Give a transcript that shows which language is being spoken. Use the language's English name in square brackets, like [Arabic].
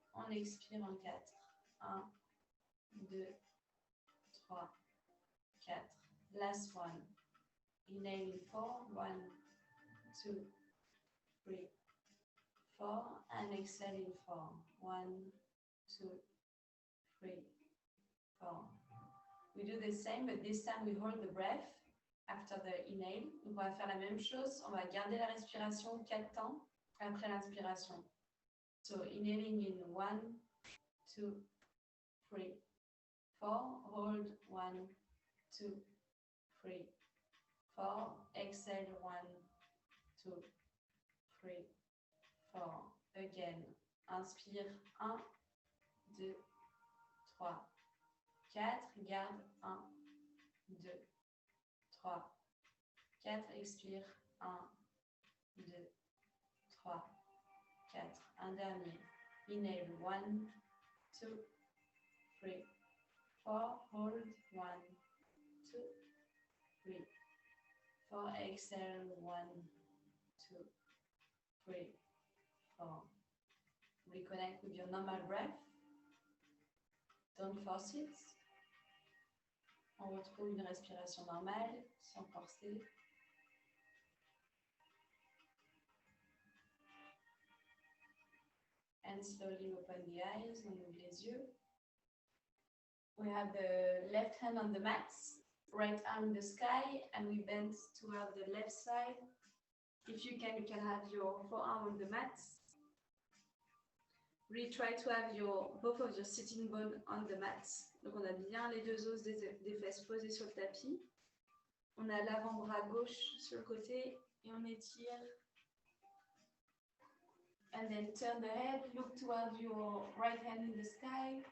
[French] On expire en 4. 1, 2, 3, 4. [English] Last one. Inhaling 4. 1, 2, 3, 4. And exhaling 4. 1, 2, 3, 4. We do the same, but this time we hold the breath after the inhale. [French] Donc on va faire la même chose. On va garder la respiration 4 temps après l'inspiration. [English] So inhaling in 1, 2, 3, 4. Hold 1, 2, 3, 4. Exhale 1, 2, 3, 4. Again. [French] Inspire 1, 2, 3, 4. Garde 1, 2, 3, 4. Expire 1, 2, 3, 4. Un dernier. [English] Inhale 1, 2, 3, 4. Hold 1, 2, 3, 4. Exhale 1, 2, 3, 4. Reconnect with your normal breath. Don't force it. [French] On retrouve une respiration normale, sans forcer. [English] And slowly open the eyes, [French] on ouvre les yeux. [English] We have the left hand on the mat, right arm in the sky, and we bend toward the left side. If you can have your forearm on the mat. Really try to have both of your sitting bones on the mat. [French] Donc on a bien les 2 os des fesses posées sur le tapis. On a l'avant-bras gauche sur le côté et on étire. [English] And then turn the head, look towards your right hand in the sky.